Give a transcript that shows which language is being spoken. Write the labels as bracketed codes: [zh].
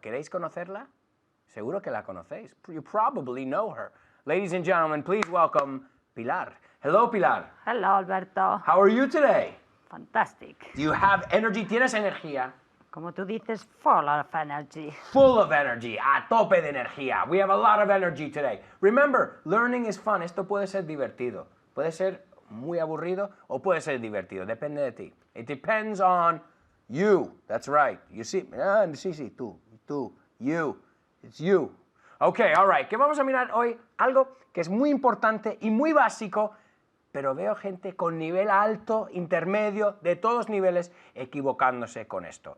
[es] ¿Queréis conocerla? Seguro que la conocéis. [en] You probably know her. Ladies and gentlemen, please welcome Pilar. Hello, Pilar. Hello, Alberto. How are you today? Fantastic. Do you have energy? [es] ¿Tienes energía? Como tú dices, [en] full of energy. Full of energy, [es] a tope de energía. [en] We have a lot of energy today. Remember, learning is fun. [es] Esto puede ser divertido. Puede ser muy aburrido o puede ser divertido. Depende de ti. [en] It depends on you. That's right. You see, sí, tú, you. It's you. Okay, all right. [es] ¿Qué vamos a mirar hoy? Algo que es muy importante y muy básico, pero veo gente con nivel alto, intermedio, de todos niveles, equivocándose con esto.